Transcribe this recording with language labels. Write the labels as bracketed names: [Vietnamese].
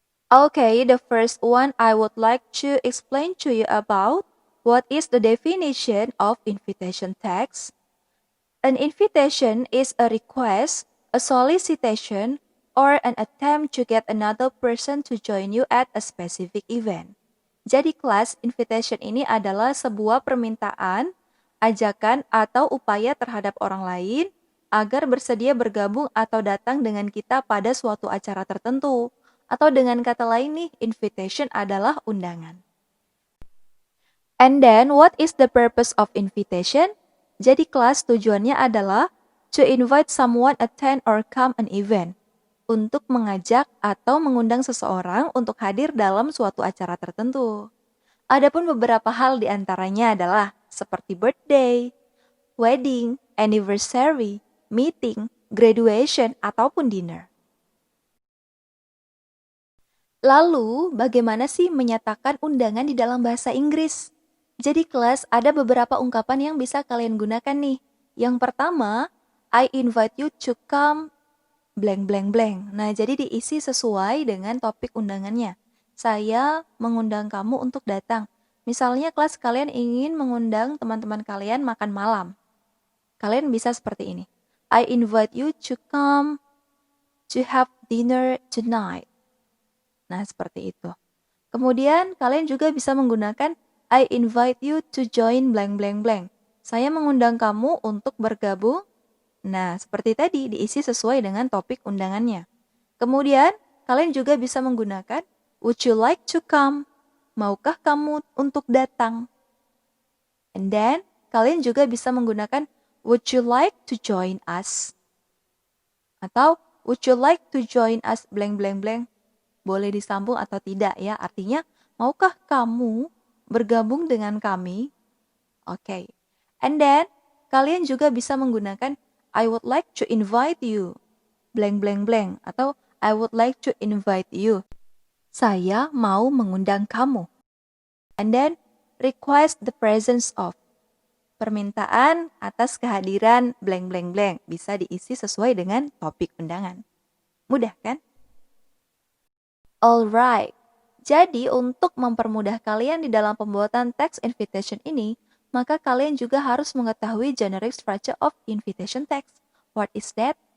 [English] Okay, the first one I would like to explain to you about what is the definition of invitation text. An invitation is a request, a solicitation, or an attempt to get another person to join you at a specific event. [Indonesian] Jadi kelas invitation ini adalah sebuah permintaan, ajakan, atau upaya terhadap orang lain agar bersedia bergabung atau datang dengan kita pada suatu acara tertentu. Atau dengan kata lain nih, invitation adalah undangan. And then, what is the purpose of invitation? Jadi kelas tujuannya adalah [English] to invite someone attend or come an event. [Indonesian] Untuk mengajak atau mengundang seseorang untuk hadir dalam suatu acara tertentu. Adapun beberapa hal di antaranya adalah seperti birthday, wedding, anniversary, meeting, graduation, ataupun dinner. Lalu, bagaimana sih menyatakan undangan di dalam bahasa Inggris? Jadi kelas ada beberapa ungkapan yang bisa kalian gunakan nih. [English] Yang pertama, I invite you to come blank blank blank. [Indonesian] Nah, jadi diisi sesuai dengan topik undangannya. Saya mengundang kamu untuk datang. Misalnya kelas kalian ingin mengundang teman-teman kalian makan malam. Kalian bisa seperti ini. [English] I invite you to come to have dinner tonight. [Indonesian] Nah, seperti itu. Kemudian, kalian juga bisa menggunakan [English] I invite you to join blank blank [Indonesian] blank. Saya mengundang kamu untuk bergabung. Nah, seperti tadi, diisi sesuai dengan topik undangannya. Kemudian, kalian juga bisa menggunakan [English] would you like to come? [Indonesian] Maukah kamu untuk datang? [English] And then, [Indonesian] kalian juga bisa menggunakan [English] would you like to join us? Atau would you like to join us blank blank blank? [Indonesian] Boleh disambung atau tidak ya. Artinya, maukah kamu bergabung dengan kami? [English] Oke. And then, [Indonesian] kalian juga bisa menggunakan [English] I would like to invite you. Blank blank blank. Atau I would like to invite you. [Indonesian] Saya mau mengundang kamu. [English] And then, request the presence of. [Indonesian] Permintaan atas kehadiran [English] blank blank blank. [Indonesian] Bisa diisi sesuai dengan topik undangan. Mudah kan? Alright, jadi untuk mempermudah kalian di dalam pembuatan text invitation ini, maka kalian juga harus mengetahui [English] generic structure of invitation text. What is that?